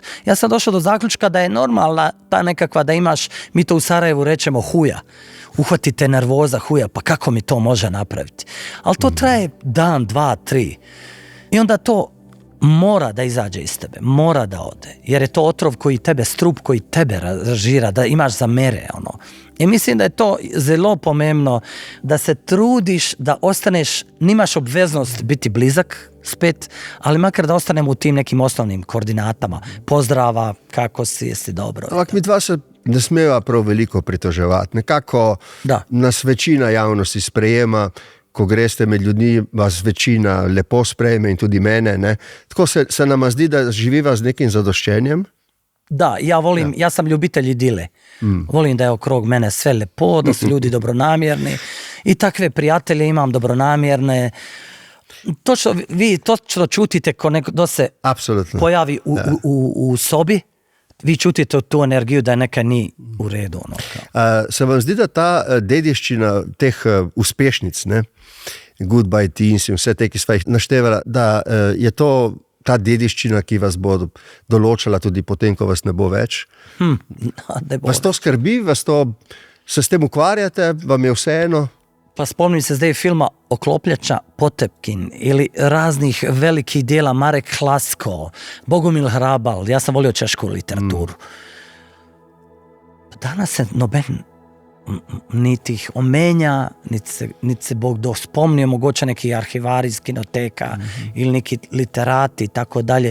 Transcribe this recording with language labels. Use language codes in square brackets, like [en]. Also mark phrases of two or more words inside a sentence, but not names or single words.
[bs] Ja sam došao do zaključka da je normalna ta nekakva da imaš, mi to u Sarajevu rečemo huja, uhvati te nervoza huja, pa kako mi to može napraviti. Ali to traje dan, dva, tri i onda to mora da izađe iz tebe, mora da ode, jer je to otrov koji tebe, strup koji tebe razžira, da imaš zamere, ono. I mislim da je to [sl] zelo pomembno, [bs] da se trudiš da ostaneš, nimaš obveznost biti blizak spet, ali makar da ostanemo u tim nekim osnovnim koordinatama, pozdrava, kako si, jesi dobro. [sl] Ampak mi dva se ne smeva prav veliko pritoževati. Nekako Da. nas večina javnosti sprejema, ko greste med ljudmi, vas večina lepo sprejme in tudi mene. Ne? Tako se nama zdi, da živiva z nekim zadoščenjem. [bs] Da, ja sam ljubitelj idile. Volim da je okrog mene sve lepo, da su ljudi dobronamjerni i takve prijatelje imam dobronamjerne. Vi točno čutite ko neko da se Apsolutno. pojavi u sobi, vi čutite tu energiju da je neka ni u redu. Ono, [sl] Se vam zdi, da ta dediščina teh uspešnic, ne? Goodbye Teens in vse te, ki sva jih naštevala, da je to ta dediščina, ki vas bo določala tudi potem, ko vas ne bo več? Vas to skrbi, se s tem ukvarjate, vam je vseeno? [bs] Pa [sl] spomnim se zdaj [bs] filma Oklopljača Potepkin ili raznih velikih dijela Marek Hlasko, Bogumil Hrabal, ja sam volio češku literaturu. Danas se noben niti ih omenja, niti se Bog spomnio, mogoče neki arhivari iz kinoteka ili neki literati i tako dalje.